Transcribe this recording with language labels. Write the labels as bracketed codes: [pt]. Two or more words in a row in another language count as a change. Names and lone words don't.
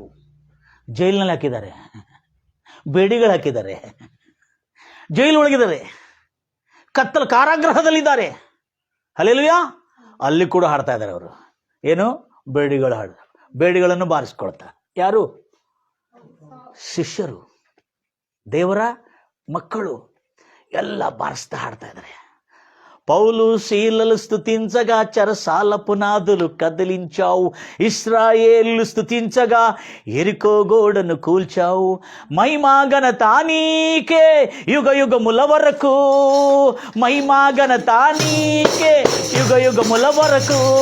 [kn] ಜೈಲಿನಲ್ಲಿ ಹಾಕಿದ್ದಾರೆ, ಬೇಡಿಗಳು ಹಾಕಿದ್ದಾರೆ, ಜೈಲೊಳಗಿದ್ದಾರೆ, ಕತ್ತಲ ಕಾರಾಗೃಹದಲ್ಲಿದ್ದಾರೆ. ಹಲ್ಲೆಲೂಯಾ. ಅಲ್ಲಿ ಕೂಡ ಹಾಡ್ತಾ ಇದ್ದಾರೆ ಅವರು. ಏನು? ಬೇಡಿಗಳು ಹಾಡು. ಬೇಡಿಗಳನ್ನು ಬಾರಿಸ್ಕೊಳ್ತಾ ಯಾರು? ಶಿಷ್ಯರು, ದೇವರ ಮಕ್ಕಳು ಎಲ್ಲ ಬಾರಿಸ್ತಾ ಹಾಡ್ತಾ ఇದ್ದಾರೆ. [te] పౌలు శీలలు స్తుతించగా చెరసాల పునాదులు కదిలించావు, ఇశ్రాయేలు స్తుతించగా ఎరికో గోడను కూల్చావు. మహిమా ఘనత నీకే యుగ యుగముల వరకు, మహిమా ఘనత నీకే యుగ యుగముల వరకు.